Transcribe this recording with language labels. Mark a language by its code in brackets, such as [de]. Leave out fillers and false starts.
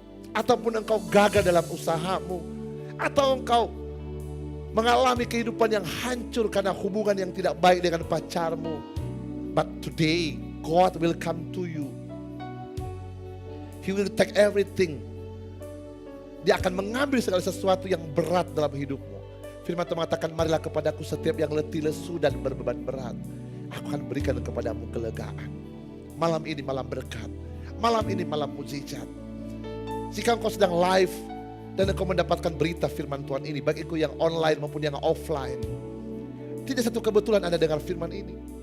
[id] Ataupun engkau gagal dalam usahamu, atau engkau mengalami kehidupan yang hancur karena hubungan yang tidak baik dengan pacarmu. [en] But today, God will come to you. He will take everything. [id] Dia akan mengambil segala sesuatu yang berat dalam hidupmu. Firman Tuhan mengatakan, marilah kepadaku setiap yang letih, lesu dan berbeban berat. Aku akan berikan kepadamu kelegaan. Malam ini malam berkat. Malam ini malam mujizat. Jika engkau sedang live dan engkau mendapatkan berita firman Tuhan ini, baik itu yang online maupun yang offline, tidak satu kebetulan Anda dengar firman ini.